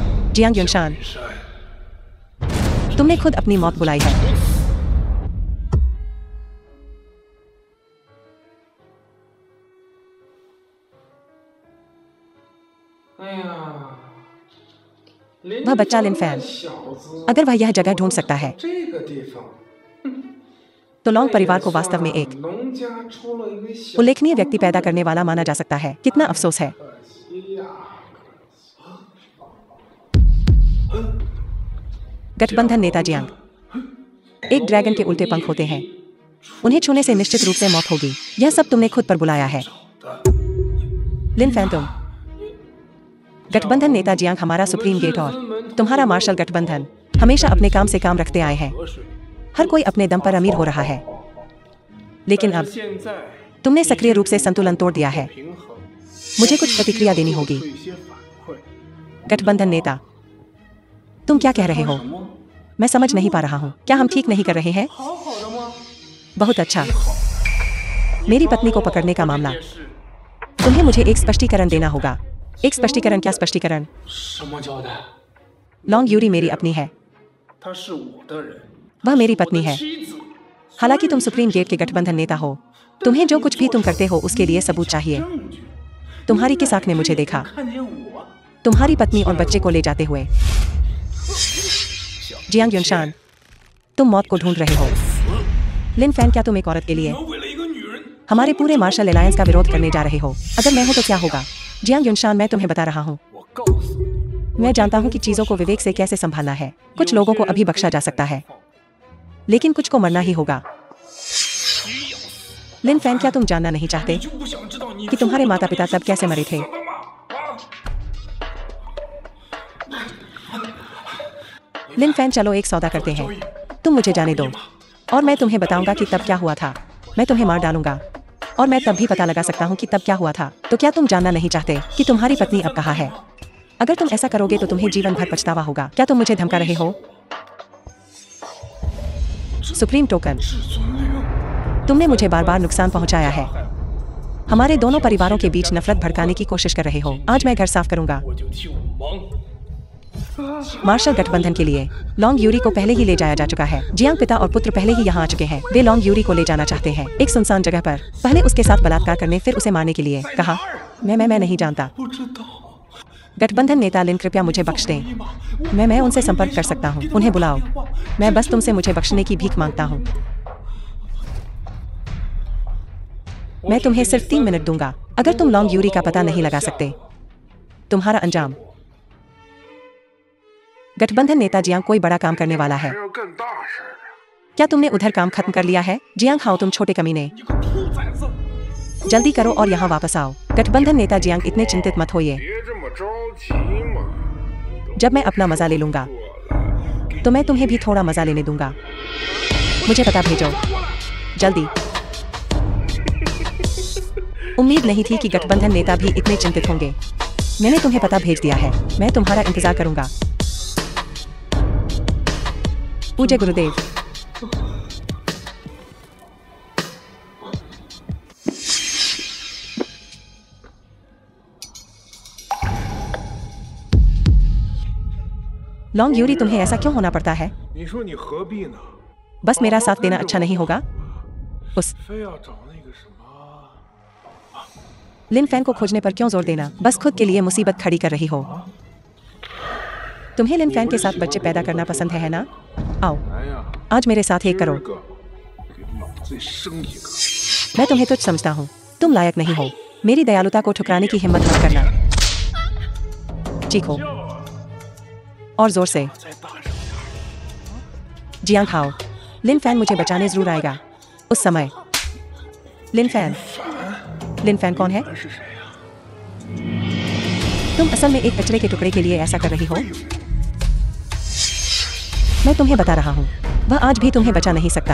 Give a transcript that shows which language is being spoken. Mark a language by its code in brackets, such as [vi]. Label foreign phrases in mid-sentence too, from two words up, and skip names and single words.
[hi] जियांग युनशान, तुमने खुद अपनी मौत बुलाई है। [zh] 哎呀， [hi] वह बच्चा लिन फैन, अगर वह यह जगह ढूंढ सकता है [zh] 这个地方， [hi] तो लॉन्ग परिवार को वास्तव में एक [zh] 农家出了一个小 [hi] उल्लेखनीय व्यक्ति पैदा करने वाला माना जा सकता है। कितना अफसोस है। [zh] 可惜呀。 [hi] गठबंधन नेता जियांग, एक ड्रैगन के उल्टे पंख होते हैं, उन्हें छूने से निश्चित रूप से मौत होगी। यह सब तुमने खुद पर बुलाया है। लिन फैन, तुम गठबंधन नेता जियांग हमारा सुप्रीम गेट और तुम्हारा मार्शल गठबंधन हमेशा अपने काम से काम रखते आए हैं। हर कोई अपने दम पर अमीर हो रहा है, लेकिन अब [zh] 现在 [hi] तुमने सक्रिय रूप से संतुलन तोड़ दिया है। [zh] 平衡， [hi] मुझे कुछ प्रतिक्रिया देनी होगी। [zh] 有一些反馈。 [hi] गठबंधन नेता, तुम क्या कह रहे हो? [zh] 什么？ [hi] मैं समझ नहीं पा रहा हूँ। क्या हम ठीक नहीं कर रहे हैं? [zh] 好好的吗？ [hi] बहुत अच्छा। मेरी पत्नी को पकड़ने का मामला, [zh] 解释 [hi] तुम्हें मुझे एक स्पष्टीकरण देना होगा। एक स्पष्टीकरण? क्या स्पष्टीकरण? [zh] 什么交代？ [hi] लॉन्ग यूरी मेरी अपनी है, [zh] 他是我的人， [hi] वह मेरी पत्नी है। [zh] 妻子。 [hi] हालांकि तुम सुप्रीम गेट के गठबंधन नेता हो, तुम्हें जो कुछ भी तुम करते हो उसके लिए सबूत चाहिए। [zh] 证据。 [hi] तुम्हारी किस आंख ने मुझे देखा? [zh] 看见我， [hi] तुम्हारी पत्नी और बच्चे को ले जाते हुए। जियांग युनशान, तुम मौत को ढूंढ रहे हो। लिन फैन, क्या तुम एक औरत के लिए [zh] 为了一个女人， [hi] हमारे पूरे मार्शल अलायंस का विरोध करने जा रहे हो? अगर मैं हूं तो क्या होगा? जियांग युनशान, मैं तुम्हें बता रहा हूं, [zh] 我告诉你， [hi] मैं जानता हूं कि चीजों को विवेक से कैसे संभालना है। कुछ लोगों को अभी बख्शा जा सकता है, लेकिन कुछ को मरना ही होगा। लिन फैन, क्या तुम जानना नहीं चाहते [zh] 就不想知道你 [hi] कि तुम्हारे माता पिता तब कैसे मरे थे? [zh] 死了吗？啊！ [hi] लिन फैन, चलो एक सौदा करते हैं। तुम मुझे जाने दो और मैं तुम्हें बताऊंगा कि तब क्या हुआ था। मैं तुम्हें मार डालूंगा और मैं तब भी पता लगा सकता हूं कि तब क्या हुआ था। तो क्या तुम जानना नहीं चाहते कि तुम्हारी पत्नी अब कहाँ है? अगर तुम ऐसा करोगे तो तुम्हें जीवन भर पछतावा होगा। क्या तुम मुझे धमका रहे हो? सुप्रीम टोकन, तुमने मुझे बार बार नुकसान पहुंचाया है। हमारे दोनों परिवारों के बीच नफरत भड़काने की कोशिश कर रहे हो। आज मैं घर साफ करूंगा। [zh] 我就替我忙。 [hi] मार्शल गठबंधन के लिए लॉन्ग यूरी को पहले ही ले जाया जा चुका है। जियांग पिता और पुत्र पहले ही यहाँ आ चुके हैं। वे लॉन्ग यूरी को ले जाना चाहते हैं एक सुनसान जगह पर, पहले उसके साथ बलात्कार करने, फिर उसे मारने के लिए। कहा, मैं नहीं जानता। [zh] 不知道。 [hi] गठबंधन नेता लिन, कृपया मुझे बख्श दें। मैं उनसे संपर्क कर सकता हूँ। उन्हें बुलाओ। मैं बस तुमसे मुझे बख्शने की भीख मांगता हूँ। मैं तुम्हें सिर्फ 3 मिनट दूंगा। अगर तुम लॉन्ग यूरी का पता नहीं लगा सकते, तुम्हारा अंजाम। गठबंधन नेता जियांग कोई बड़ा काम करने वाला है। [zh] 要干大事儿。 [hi] क्या तुमने उधर काम खत्म कर लिया है? जियांग हाओ, तुम छोटे कमीने, [zh] 你个兔崽子！ [hi] जल्दी करो और यहाँ वापस आओ। गठबंधन नेता जियांग, इतने चिंतित मत होइए। [zh] 别这么着急嘛。 [hi] जब मैं अपना मजा ले लूंगा तो मैं तुम्हें भी थोड़ा मजा लेने दूंगा। मुझे पता भेजो जल्दी। उम्मीद नहीं थी कि गठबंधन नेता भी इतने चिंतित होंगे। मैंने तुम्हें पता भेज दिया है। मैं तुम्हारा इंतजार करूंगा। पूज्य गुरुदेव। लॉन्ग यूरी, तुम्हें ऐसा क्यों होना पड़ता है? [zh] 你说你何必呢？ [hi] बस मेरा साथ देना अच्छा नहीं होगा? उस [zh] 非要找那个什么？ [hi] लिन फैन को खोजने पर क्यों जोर देना? बस खुद के लिए मुसीबत खड़ी कर रही हो। तुम्हें लिन फैन के साथ बच्चे पैदा करना पसंद है ना? आओ [zh] 来呀， [hi] आज मेरे साथ एक [zh] 今 [hi] करो। [zh] 儿个给老子生一个！ [hi] मैं तुम्हें तुच्छ समझता हूँ। तुम लायक नहीं हो। मेरी दयालुता को ठुकराने की हिम्मत मत करना। चीखो और जोर से। [zh] 再大声点！ [hi] जियांग हाओ, लिन फैन मुझे बचाने जरूर आएगा। उस समय लिन फैन कौन है? [zh] 是谁呀？ [hi] तुम असल में एक कचरे के टुकड़े के लिए ऐसा कर रही हो। मैं तुम्हें बता रहा हूँ, वह आज भी तुम्हें बचा नहीं सकता।